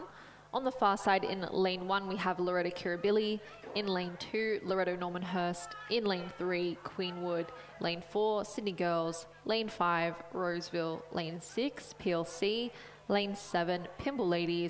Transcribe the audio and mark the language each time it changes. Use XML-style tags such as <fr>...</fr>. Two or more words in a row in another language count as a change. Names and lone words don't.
<en>On the far side in lane 1, we have Loretto Kirribilli. In lane 2, Loretto Normanhurst. In lane 3, Queenwood. Lane 4, Sydney Girls. Lane 5, Roseville. Lane 6, PLC. Lane 7, Pimble Ladies.</en>